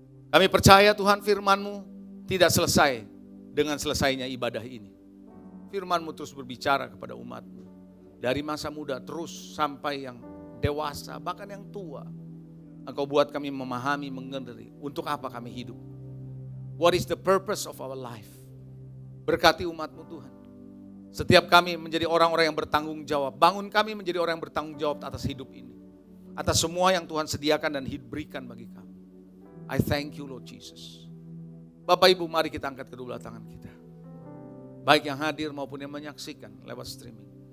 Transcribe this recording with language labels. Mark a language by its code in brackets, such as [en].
[id] Kami percaya Tuhan firman-Mu tidak selesai dengan selesainya ibadah ini. Firman-Mu terus berbicara kepada umat-Mu. Dari masa muda terus sampai yang dewasa, bahkan yang tua. Engkau buat kami memahami, mengerti untuk apa kami hidup. [en] What is the purpose of our life? [id] Berkati umat-Mu Tuhan. Setiap kami menjadi orang-orang yang bertanggung jawab. Bangun kami menjadi orang yang bertanggung jawab atas hidup ini. Atas semua yang Tuhan sediakan dan berikan bagi kami. [en] I thank you Lord Jesus. [id] Bapak Ibu, mari kita angkat kedua belah tangan kita. Baik yang hadir maupun yang menyaksikan lewat streaming.